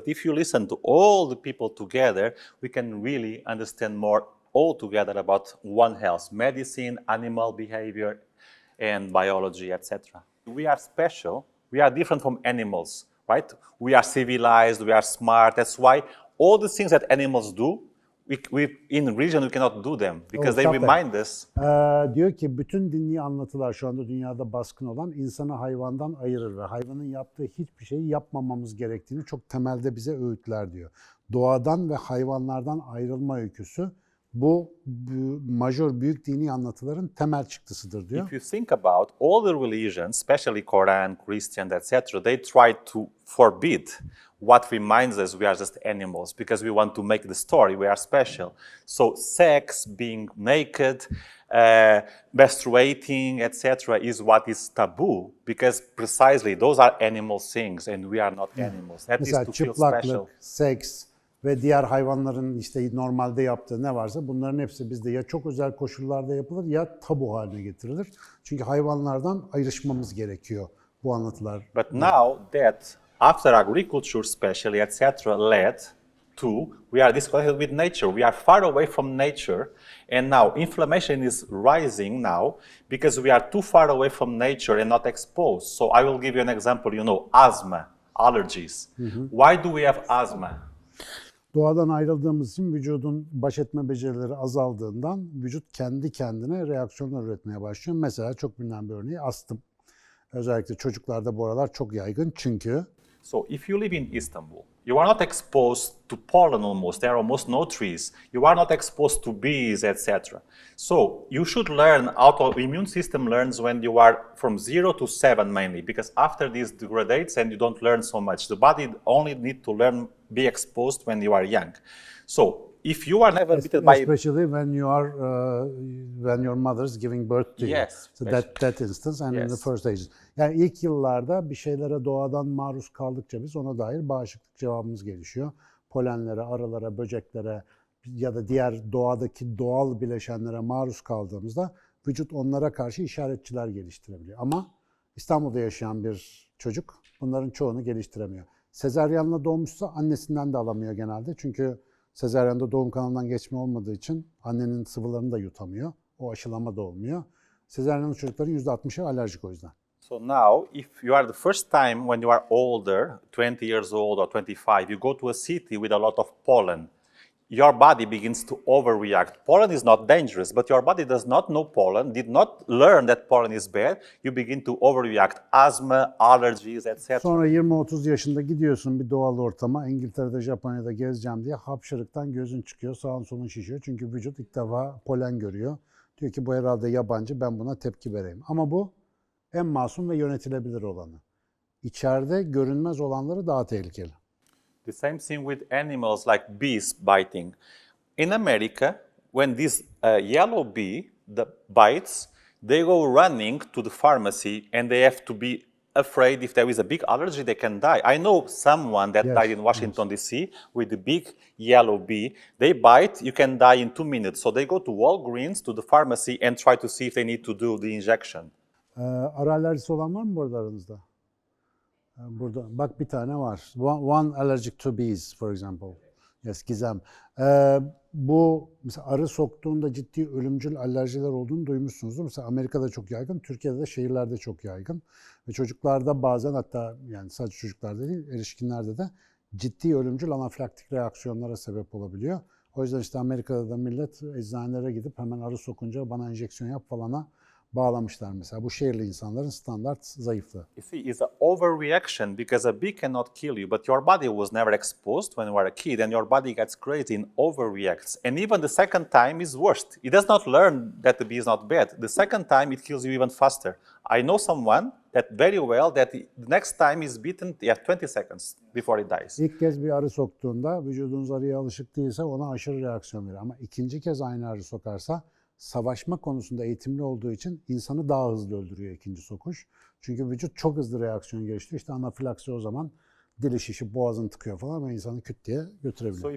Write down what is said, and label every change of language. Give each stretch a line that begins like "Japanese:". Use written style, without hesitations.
English: But if you listen to all the people together, we can really understand more all together about one health: medicine, animal behavior, and biology, etc. We are special. We are different from animals, right? We are civilized. We are smart. That's why all the things that animals do, in religion we cannot do them because they remind us.
Turkish: Diyor ki bütün dini anlatılar şu anda dünyada baskın olan insanı hayvandan ayırır ve hayvanın yaptığı hiçbir şeyi yapmamamız gerektiğini çok temelde bize öğütler diyor. Doğadan ve hayvanlardan ayrılma öyküsü bu majör büyük dini anlatıların temel çıktısıdır diyor.
English: If you think about all the religions, especially Quran, Christian, etc., they try to forbid what reminds us we are just animals because we want to make the story we are special. So sex, being naked, menstruating, etc., is what is taboo because precisely those are animal things and we are not animals. That is
Turkish: Mesela
English: to feel special.
Turkish: çıplaklık, seks ve diğer hayvanların işte normalde yaptığı ne varsa bunların hepsi bizde ya çok özel koşullarda yapılır ya tabu haline getirilir. Çünkü hayvanlardan ayrışmamız gerekiyor bu anlatılar.
English: But now that after agriculture especially, etc., led to, we are disconnected with nature. We are far away from nature. And now inflammation is rising now because we are too far away from nature and not exposed. So I will give you an example, asthma, allergies. Why do we have asthma?
Turkish: Doğadan ayrıldığımız için vücudun baş etme becerileri azaldığından vücut kendi kendine reaksiyonlar üretmeye başlıyor. Mesela çok bilinen bir örneği astım. Özellikle çocuklarda bu aralar çok yaygın çünkü
English: So if you live in Istanbul, you are not exposed to pollen almost. There are almost no trees. You are not exposed to bees, etc. So you should learn, autoimmune system learns when you are from 0 to 7 mainly, because after this degrades and you don't learn so much. The body only need to learn, be exposed when you are young. So if you are never bitten by... Especially when you are, when your mother is giving birth to you. Yes. So that instance and in the Yes. first stages.
Turkish: Yani ilk yıllarda bir şeylere doğadan maruz kaldıkça biz ona dair bağışıklık cevabımız gelişiyor. Polenlere, arılara, böceklere ya da diğer doğadaki doğal bileşenlere maruz kaldığımızda vücut onlara karşı işaretçiler geliştirebiliyor. Ama İstanbul'da yaşayan bir çocuk bunların çoğunu geliştiremiyor. Sezaryenle doğmuşsa annesinden de alamıyor genelde. Çünkü sezaryende doğum kanalından geçme olmadığı için annenin sıvılarını da yutamıyor. O aşılama da olmuyor. Sezaryenli çocukların %60'ı alerjik o yüzden.
English: So now, if you are the first time when you are older, 20 years old or 25, you go to a city with a lot of pollen, your body begins to overreact. Pollen is not dangerous, but your body does not know pollen, did not learn that pollen is bad. You begin to overreact. Asthma, allergies, etc.
Turkish: Sonra 20-30 yaşında gidiyorsun bir doğal ortama. İngiltere'de, Japonya'da gezeceğim diye hapşırıktan gözün çıkıyor, sağın solun şişiyor. Çünkü vücut ilk defa polen görüyor. Diyor ki bu herhalde yabancı, ben buna tepki vereyim. Ama bu en masum ve yönetilebilir olanı. içeride görünmez olanları daha tehlikeli.
English: The same thing with animals like bees biting. In America, when this yellow bee bites, they go running to the pharmacy and they have to be afraid if there is a big allergy, they can die. I know someone that Yes, died in Washington, D.C. with the big yellow bee. They bite, you can die in 2 minutes. So they go to Walgreens, to the pharmacy and try to see if they need to do the injection.
Turkish: Arı alerjisi olan var mı burada aranızda? Burada bak bir tane var.
English: One allergic to bees for example. Yes, Gizem.
Turkish: Bu mesela arı soktuğunda ciddi ölümcül alerjiler olduğunu duymuşsunuzdur. Mesela Amerika'da çok yaygın, Türkiye'de de şehirlerde çok yaygın. Ve çocuklarda bazen, hatta yani sadece çocuklarda değil, erişkinlerde de ciddi ölümcül anafilaktik reaksiyonlara sebep olabiliyor. O yüzden işte Amerika'da da millet eczanelere gidip hemen arı sokunca bana enjeksiyon yap falana bağlamışlar mesela. Bu şehirli insanların standart zayıflığı.
English: You see, it's an overreaction because a bee cannot kill you, but your body was never exposed when you were a kid, and your body gets crazy and overreacts. And even the second time is worst. It does not learn that the bee is not bad. The second time it kills you even faster. I know someone that very well that the next time is beaten, 20 seconds before it dies.
Turkish: İlk kez bir arı soktuğunda vücudunuz arıya alışık değilse ona aşırı reaksiyon verir. Ama ikinci kez aynı arı sokarsa savaşma konusunda eğitimli olduğu için insanı daha hızlı öldürüyor ikinci sokuş. Çünkü vücut çok hızlı reaksiyon geliştiriyor. İşte anafilaksi o zaman dili şişip boğazını tıkıyor falan ve insanı küt diye götürebiliyor.